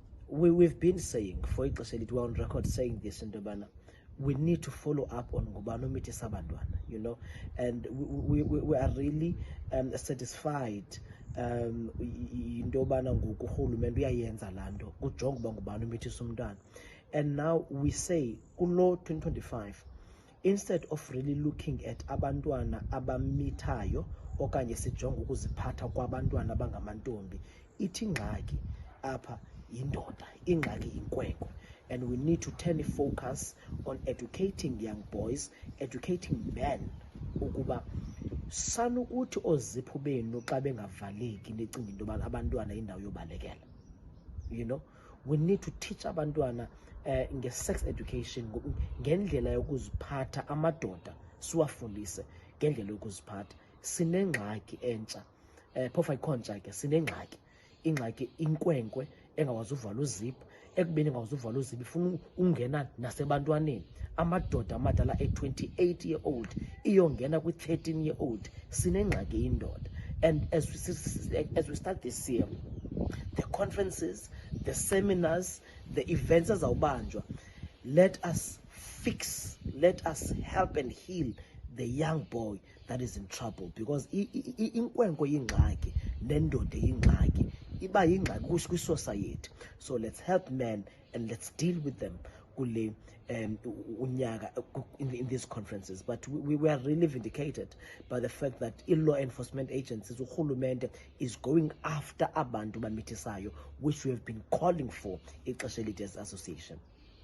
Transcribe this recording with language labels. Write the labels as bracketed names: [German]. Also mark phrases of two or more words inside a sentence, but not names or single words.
[English] we've been saying for [Xhosa] ixesha elithi, [English] we're on record saying this [Xhosa] into yobana [English] we need to follow up on [Xhosa] ngubani omithisa abantwana, [English] you know, and we are really satisfied [Xhosa] into yobana ngoku urhulumente uyayenza laa nto kujonga uba ngubani omithisa umntwana. [English] And now we say [Xhosa] kulo 2025, [English] instead of really looking at [Xhosa] abantwana abamithayo okanye sijonge ukuziphatha kwabantwana abangamantombi, ithi ingxaki apha yindoda, ingxaki inkwenkwe. [English] And we need to turn focus on educating young boys, educating men, [Xhosa] ukuba sanukuthi oozipho benu xa bengavaleki necinga into yoba abantwana indawo yobalekela. [English] You know, we need to teach [Xhosa] abantwana nge- [English] sex education, [Xhosa] ngendlela yokuziphatha amadoda siwafundise ngendlela yokuziphatha. Sinengxaki entsha, phofu ayikhontsha ke, sinengxaki, ingxaki inkwenkwe engawazi uvala uzipho, ekubeni engawazi uvala uzipho ifuna ungena nasebantwaneni. Amadoda amadala 28-year-old iyongena kwi-13-year-old. Sinengxaki indoda. [English] And as we start this year, the conferences, the seminars, the events azawubanjwa, let us fix, let us help and heal the young boy that is in trouble, because [Xhosa] inkwenkwe yingxaki nendoda yingxaki, iba yingxaki kwi-society. [English] So let's help men and let's deal with them [Xhosa] kule unyaka [English] in these conferences. But we are really vindicated by the fact that law enforcement agencies, urhulumente, is going after [Xhosa] abantu bamithisayo, [English] which we have been calling for [Xhosa] ixesha elide [English] as association.